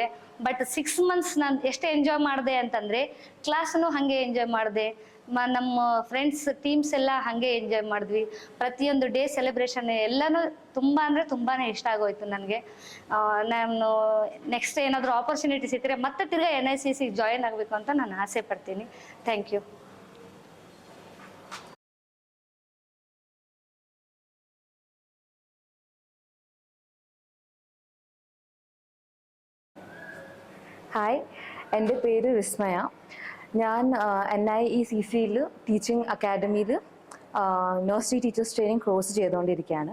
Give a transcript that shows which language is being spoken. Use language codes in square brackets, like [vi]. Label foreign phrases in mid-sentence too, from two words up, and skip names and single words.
[kn] ಬಟ್ 6 months ನಾನು ಎಷ್ಟು ಎಂಜಾಯ್ ಮಾಡಿದೆ ಅಂತಂದರೆ, ಕ್ಲಾಸನ್ನು ಹಾಗೆ ಎಂಜಾಯ್ ಮಾಡಿದೆ, ನಮ್ಮ [en] friends teams [kn] ಎಲ್ಲ ಹಾಗೆ ಎಂಜಾಯ್ ಮಾಡಿದ್ವಿ. ಪ್ರತಿಯೊಂದು [en] day celebration [kn] ಎಲ್ಲನೂ ತುಂಬ ಅಂದರೆ ತುಂಬಾ ಇಷ್ಟ ಆಗೋಯ್ತು ನನಗೆ. ನಾನು ನೆಕ್ಸ್ಟ್ ಏನಾದರೂ ಆಪರ್ಚುನಿಟಿ ಸಿಕ್ಕರೆ ಮತ್ತೆ ತಿರ್ಗಾ NIECCE ಜಾಯಿನ್ ಆಗಬೇಕು ಅಂತ ನಾನು ಆಸೆ ಪಡ್ತೀನಿ. [en] thank you. [ml] ഹായ്, എൻ്റെ പേര് വിസ്മയ. ഞാൻ NIECCEയിൽ ടീച്ചിങ് അക്കാഡമിയിൽ [en] nursery teachers training course [ml] ചെയ്തുകൊണ്ടിരിക്കുകയാണ്.